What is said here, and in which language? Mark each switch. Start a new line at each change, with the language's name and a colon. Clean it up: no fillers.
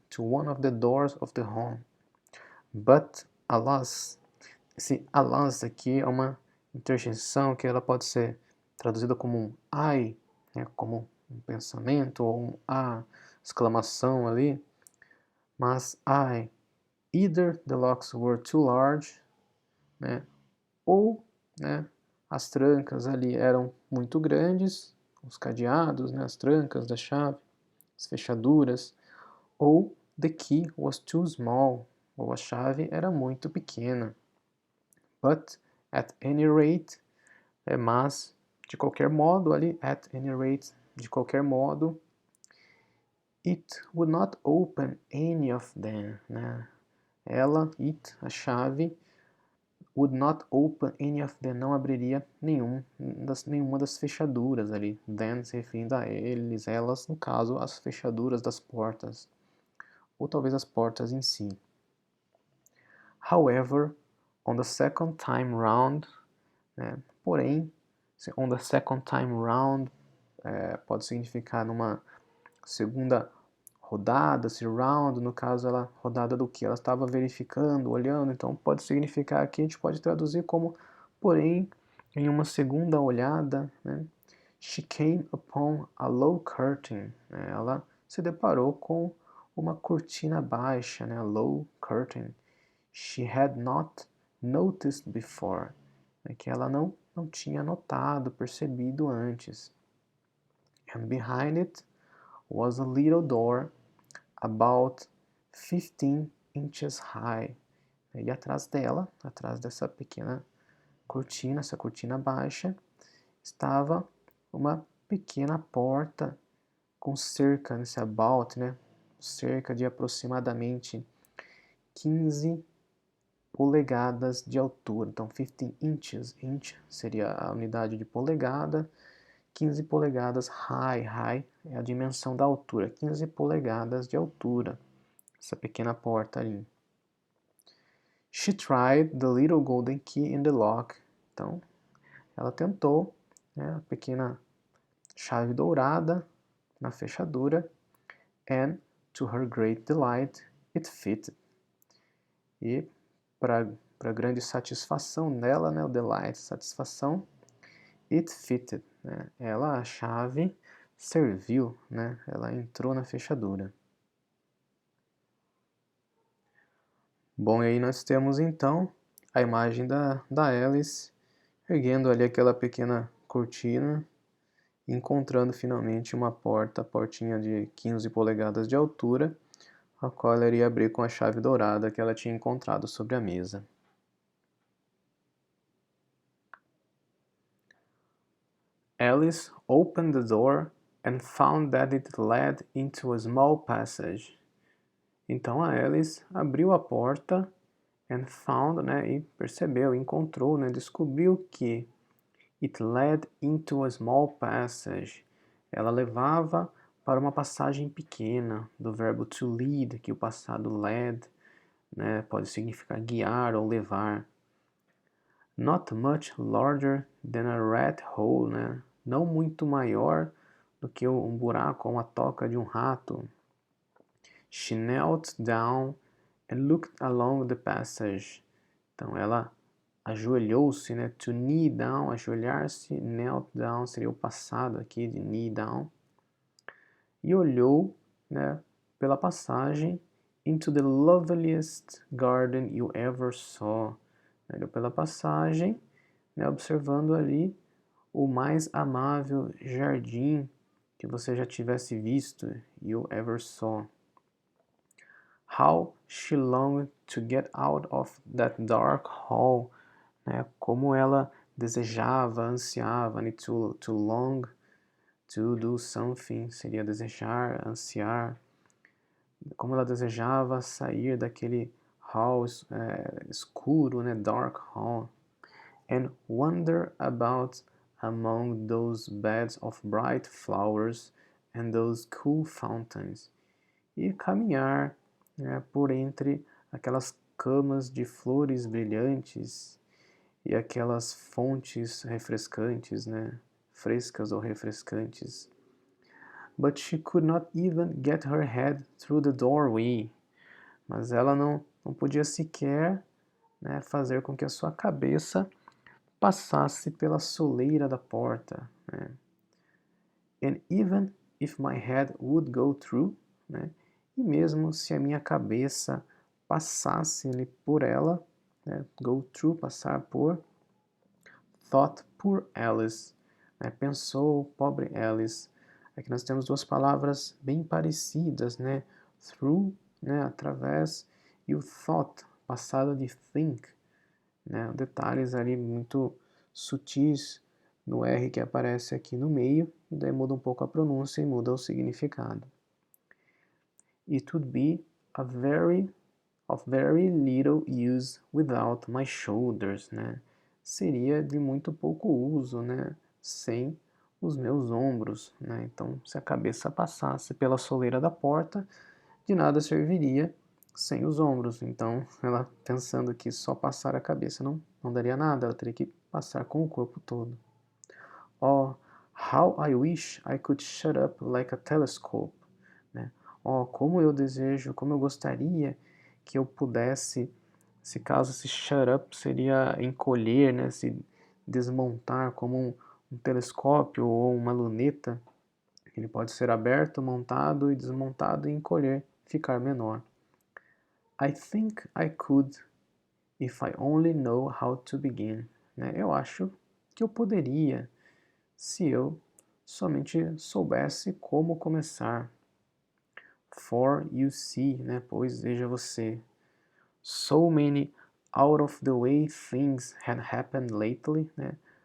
English: To one of the doors of the hall. But, alas,
Portuguese: esse alas aqui é uma interjeição que ela pode ser traduzida como um ai, né, como um pensamento, ou um exclamação ali. Mas ai,
English: either the locks were too large,
Portuguese: né, ou, né, as trancas ali eram muito grandes, os cadeados, né, as trancas da chave, as fechaduras, ou
English: the key was too small,
Portuguese: ou a chave era muito pequena.
English: But, at any rate,
Portuguese: mas, de qualquer modo, ali,
English: at any rate,
Portuguese: de qualquer modo,
English: it would not open any of them, né?
Portuguese: Ela, a chave,
English: would not open any of them,
Portuguese: não abriria nenhuma das fechaduras ali. Them se referindo a eles, elas, no caso, as fechaduras das portas. Ou talvez as portas em si.
English: However, on the second time round,
Portuguese: né, porém,
English: on the second time round
Portuguese: pode significar numa segunda rodada, se round, no caso, ela rodada do que? Ela estava verificando, olhando, então pode significar aqui, a gente pode traduzir como, porém, em uma segunda olhada, né,
English: she came upon a low curtain,
Portuguese: né, ela se deparou com uma cortina baixa, né, low curtain,
English: she had not noticed before,
Portuguese: né, que ela não tinha notado, percebido antes.
English: And behind it was a little door about 15 inches high.
Portuguese: E atrás dela, atrás dessa pequena cortina, essa cortina baixa, estava uma pequena porta com cerca, nesse about, né, cerca de aproximadamente 15 polegadas de altura. Então, 15 inches, inch seria a unidade de polegada, 15 polegadas high. High é a dimensão da altura, 15 polegadas de altura, essa pequena porta ali.
English: She tried the little golden key in the lock.
Portuguese: Então, ela tentou, né, a pequena chave dourada na fechadura.
English: And, to her great delight, it fitted.
Portuguese: E, para grande satisfação dela, né, o delight, satisfação,
English: it fitted,
Portuguese: né, a chave serviu, né, ela entrou na fechadura. Bom, e aí nós temos então a imagem da Alice erguendo ali aquela pequena cortina, encontrando finalmente uma portinha de 15 polegadas de altura, a qual ela iria abrir com a chave dourada que ela tinha encontrado sobre a mesa.
English: Alice opened the door and found that it led into a small passage.
Portuguese: Então a Alice abriu a porta
English: and found,
Portuguese: né, e percebeu, encontrou, né, descobriu que
English: it led into a small passage.
Portuguese: Ela levava para uma passagem pequena, do verbo to lead, que o passado led, né, pode significar guiar ou levar.
English: Not much larger than a rat hole,
Portuguese: né, não muito maior do que um buraco ou uma toca de um rato.
English: She knelt down and looked along the passage.
Portuguese: Então ela ajoelhou-se, né? To knee down, ajoelhar-se, knelt down seria o passado aqui de knee down. E olhou, né, pela passagem
English: into the loveliest garden you ever saw.
Portuguese: Olhou pela passagem, né, observando ali o mais amável jardim que você já tivesse visto,
English: you ever saw. How she longed to get out of that dark hall, né?
Portuguese: Como ela desejava, ansiava, né?
English: To long, to do something,
Portuguese: seria desejar, ansiar. Como ela desejava sair daquele hall escuro, né?
English: Dark hall. And wander about among those beds of bright flowers and those cool fountains.
Portuguese: E caminhar, né, por entre aquelas camas de flores brilhantes e aquelas fontes refrescantes, né, frescas ou refrescantes.
English: But she could not even get her head through the doorway.
Portuguese: Mas ela não podia sequer, né, fazer com que a sua cabeça passasse pela soleira da porta. Né.
English: And even if my head would go through,
Portuguese: né, e mesmo se a minha cabeça passasse ali por ela, né, go through, passar por,
English: thought poor Alice,
Portuguese: né, pensou pobre Alice. Aqui nós temos duas palavras bem parecidas, né, through, né, através, e o thought, passado de think, né, detalhes ali muito sutis no R que aparece aqui no meio, e daí muda um pouco a pronúncia e muda o significado.
English: It would be of very little use without my shoulders, né?
Portuguese: Seria de muito pouco uso, né? Sem os meus ombros, né? Então, se a cabeça passasse pela soleira da porta, de nada serviria sem os ombros. Então, ela pensando que só passar a cabeça não daria nada, ela teria que passar com o corpo todo.
English: Oh, how I wish I could shut up like a telescope, né?
Portuguese: Oh, como eu desejo, como eu gostaria que eu pudesse, se caso se shut up seria encolher, né? Se desmontar como um telescópio ou uma luneta. Ele pode ser aberto, montado e desmontado e encolher, ficar menor.
English: I think I could if I only know how to begin, né?
Portuguese: Eu acho que eu poderia se eu somente soubesse como começar.
English: For you see,
Portuguese: né? Pois veja você.
English: So many out of the way things had happened lately, né?